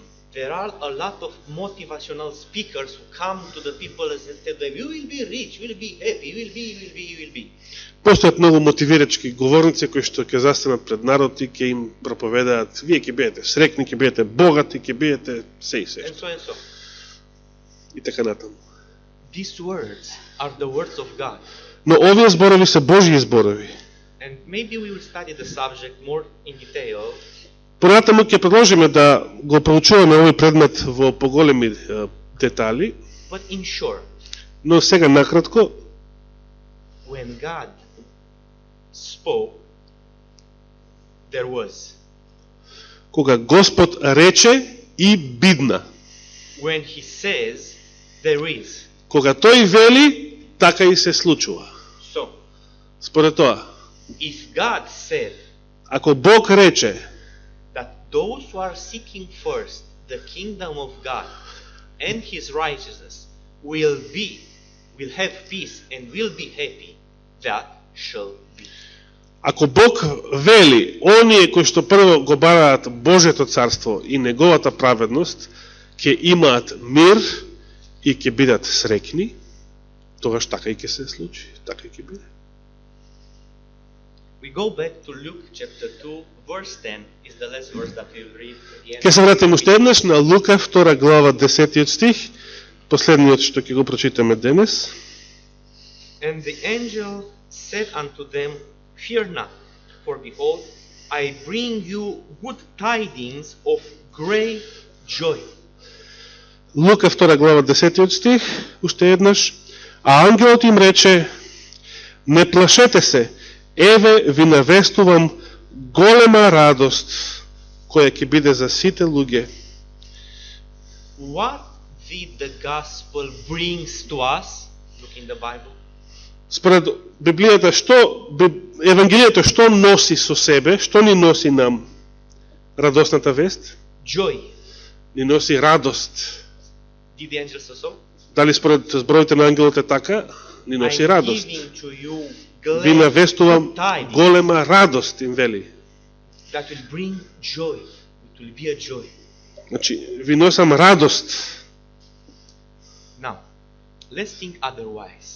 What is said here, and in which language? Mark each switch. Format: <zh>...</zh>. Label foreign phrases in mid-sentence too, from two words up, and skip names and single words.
<en>There are a lot of motivational speakers who come to the people and tell them, you will be rich, you will be happy, you will be.</en> <mk>Постојат многу мотивирачки говорници кои што ќе застанат пред народ и ќе им проповедаат: вие ќе бидете срекни, ќе бидете богати, ќе бидете се и се.</mk> <en>And so and so.</en> <mk>И така натаму.</mk> <en>These words are the words of God.</en> <mk>Но овие зборови се Божји зборови.</mk> <en>And maybe we will study the subject more in detail,</en> <mk>Понатаму ќе продолжиме да го проучуваме овој предмет во поголеми детали,</mk> <en>but in short,</en> <mk>но сега накратко,</mk> <en>when God spoke, there was.</en> <mk>кога Господ рече и бидна.</mk> <en>When He says, there is.</en> <mk>Кога тој вели, така и се случува.</mk> <en>So,</en> <mk>Според тоа,</mk> <en>if God said</en> <mk>ако Бог рече</mk> <en>that those who are seeking first the kingdom of God and his righteousness will have peace and will be happy, that shall be.</en> <mk>Ако Бог вели, оние кои што прво го бараат Божјето царство и неговата праведност, ќе имаат мир и ќе бидат среќни, тогаш така и ќе се случи, така и ќе биде.</mk> <en>We go back to Luke chapter 2, verse 10 is the last verse that we will read at the end.</en> <mk>Ќе се вратиме уште еднаш на Лука 2 глава 10 стих, последниот што ќе го прочитаме денес.</mk> <en>And the angel said unto them, Fear not, for behold, I bring you good tidings of great joy.</en> <mk>Лука 2 глава 10 стих, уште еднаш. А ангелот им рече, не плашете се, еве ви навестувам голема радост, која ќе биде за сите луѓе.</mk> <en>What did the gospel brings to us? Look in the Bible.</en> <mk>Според Библијата, Евангелието што носи со себе, што ни носи нам радосната вест?</mk> <en>Joy.</en> <mk>Ни носи радост.</mk> <en>Did the angels also?</en> <mk>Дали според зборовите на ангелот е така? Ни носи</mk> <en>I'm</en> <mk>радост.</mk> <en>giving to you</en> <mk>Ви навестувам</mk> <en>tidings</en> <mk>голема радост, им вели.</mk> <en>that will bring joy. It will be a joy.</en> <mk>Значи, ви носам радост.</mk> <en>Now, let's think otherwise.</en>